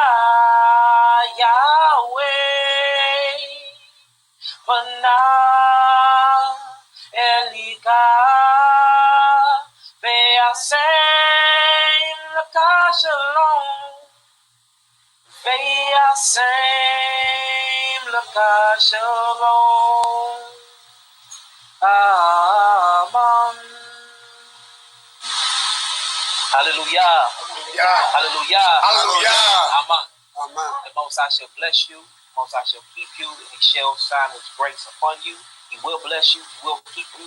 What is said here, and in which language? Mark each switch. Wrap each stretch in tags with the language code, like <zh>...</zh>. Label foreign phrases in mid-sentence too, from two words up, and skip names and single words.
<he>יהוה פנה אליך וישם לך שלום וישם לך שלום אמן. Hallelujah. Hallelujah. Hallelujah. Amen. Amen.</he> <en>The Most High shall bless you. The Most High shall keep you, and He shall shine His grace upon you. He will bless you. He will keep you.</en>